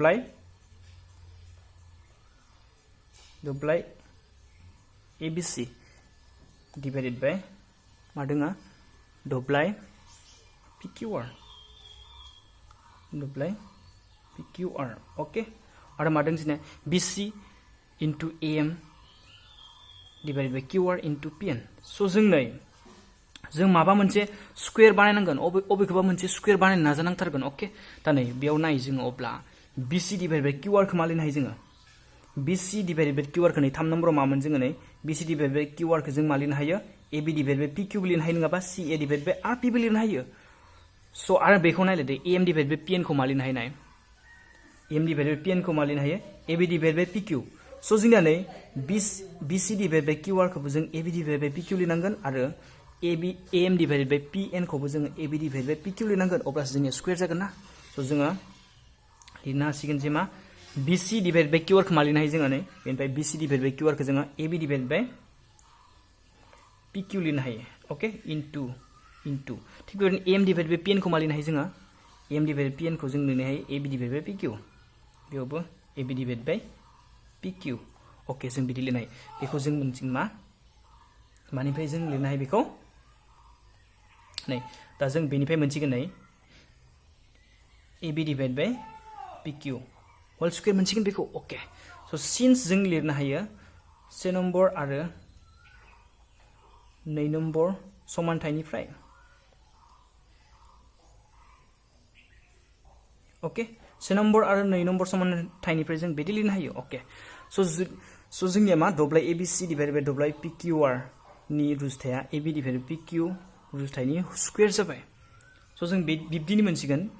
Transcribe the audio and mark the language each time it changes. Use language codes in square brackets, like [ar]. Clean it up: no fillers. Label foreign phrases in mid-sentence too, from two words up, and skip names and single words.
[brx] दब्लाय [en] ABC divided by [brx] मा दङ दब्लाय [en] PQR okay [brx] आरो मा दं जोंनिया बिसि [en] into AM divided by QR into PN so [brx] जों माबा मोनसे स्क्वायर बानायनांगोन अबेखौबा मोनसे स्क्वायर बानायनो नाजानांथारगोन ओके दा नै बेयाव नाय जोङो अब्ला [en] BC divided by QR [brx] खौ मा लिरनो हायो जोङो [en] BC divided by QR [brx] खौ नै 3 नम्बराव मामोन जोङो नै [en] BC divided by QR [brx] खौ जों मा लिरनो हायो [en] AB divided by PQ [brx] बो लिरनो हायो नङाबा [en] CA divided by RP [brx] बो लिरनो हायो so आरो बेखौ नायले दे [en] AM divided by PN [brx] खौ मा लिरनो हायो नाय [en] AM divided by PN [brx] खौ मा लिरनो हायो [en] AB divided by PQ so [brx] जोंनिया नै [en] BC divided by QR [brx] खौबो जों [en] AB divided by PQ [brx] लिरनांगोन आरो [en] AM divided by PN [brx] खौबो जों [en] AB divided by PQ [brx] लिरनांगोन अब्लासो जोंनिया स्क्वायर जागोन ना so जोङो लिरनो हासिगोन जे मा [en] BC divided by QR [brx] खौ मा लिरनो हायो जोङो नै बेनिफ्राय [en] BC divided by QR [brx] खौ जोङो [en] AB divided by [brx] PQ लिरनो हायो ओके इनटु थिग बेबायदिनो [en] AM divided by PN [brx] खौ मा लिरनो हायो जोङो [en] AM divided by PN [brx] खौ जों लिरनो हायो [en] AB divided by PQ [brx] बेयावबो [en] AB divided by PQ [brx] ओके जों बिदि लिरनाय बेखौ जों मोनसिन मानिफ्राय जों लिरनो हायो बेखौ नै दा जों बेनिफ्राय मोनसिगोन नै [en] AB divided by PQ whole square [brx] मोनसिगोन बेखौ ओके स सिन्स जों लिरनो हायो 1 नम्बर आरो 2 नम्बर समानथायनिफ्राय ओके से नम्बर आरो 2 नम्बर समानथायनिफ्राय जों बिदि लिरनो हायो ओके सो जोंनिया मा दब्लाय [en] ABC divided by [brx] दब्लाय पिकिउआर नि रुजुथाया [en] AB divided PQ [brx] रुजुथायनि स्क्वायर जाबाय सो जों बिब्दिनो मोनसिगोन